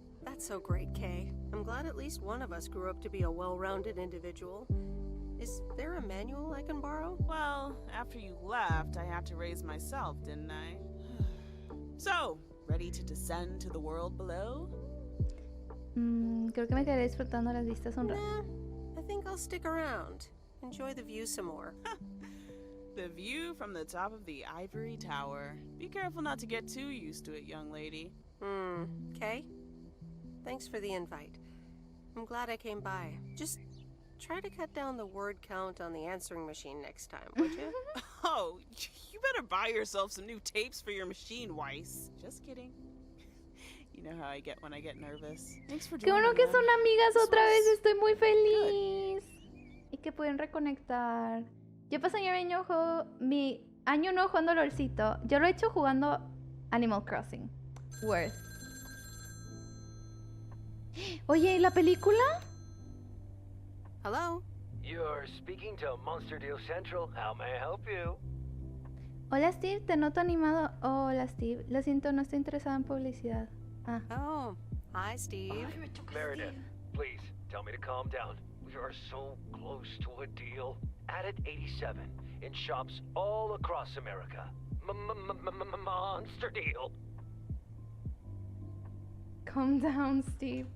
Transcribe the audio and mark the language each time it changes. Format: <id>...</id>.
<en>That's so great, Kay. I'm glad at least one of us grew up to be a well-rounded individual. Is there a manual I can borrow? Well, after you left, I had to raise myself, didn't I? So, ready to descend to the world below?</en> <es>Creo que me quedaré disfrutando las vistas un rato.</es> <en>Nah, I think I'll stick around. Enjoy the view some more. The view from the top of the ivory tower. Be careful not to get too used to it, young lady. Kay? Thanks for the invite. I'm glad I came by. Just try to cut down the word count on the answering machine next time, would you? Oh, you better buy yourself some new tapes for your machine, Weiss. Just kidding. You know how I get when I get nervous. Thanks for</en> <es>Qué</es> <en>joining</en> <es>bueno que</es> <en>me.</en> <es>son amigas otra vez, estoy muy feliz. Y que pueden reconectar. Yo pasé mi año nuevo jugando LOLcito. Yo lo he hecho jugando Animal Crossing.</es> <en>Worth.</en> <es>Oye, ¿y la película?</es> <en>Hello? You're speaking to Monster Deal Central. How may I help you?</en> <es>Hola Steve, te noto animado. Hola Steve, lo siento, no estoy interesada en publicidad.</es> <en>Oh, hi Steve. Meredith, please tell me to calm down. We are so close to a deal. Added 87 in shops all across America. Monster deal. Calm down, Steve.</en>